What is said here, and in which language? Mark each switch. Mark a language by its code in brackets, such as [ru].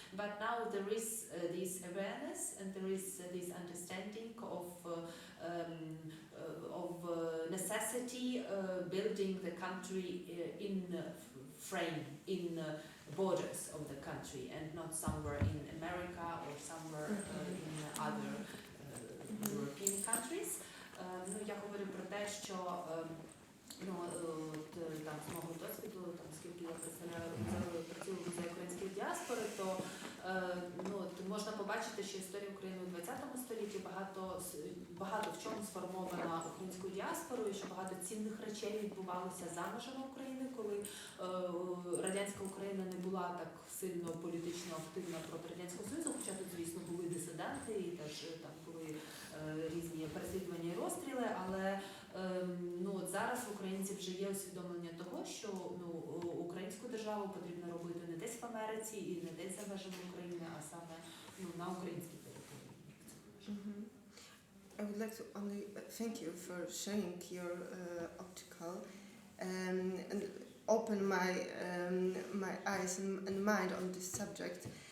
[en] But now there is this awareness and there is this understanding of necessity building the country in frame, in borders of the country, and not somewhere in America or somewhere in other European countries. [uk] Ну, я говорю про те, що ну, там, з мого досвіду, там, скільки я працюю за української діаспори, то ну, можна побачити, що історія України у 20 столітті багато в чому сформована українською діаспорою, і що багато цінних речей відбувалося за межами України, коли радянська Україна не була так сильно політично активна проти Радянського Союзу, хоча тут, звісно, були дисиденти і теж там були різні переслідування і розстріли, але ну, от зараз в українців вже є усвідомлення того, що ну, українську державу потрібно робити не десь в Америці і не десь за межами України, а саме ну, на українській території. [en] I would like to only thank you for sharing your optical and open my eyes and mind on this subject.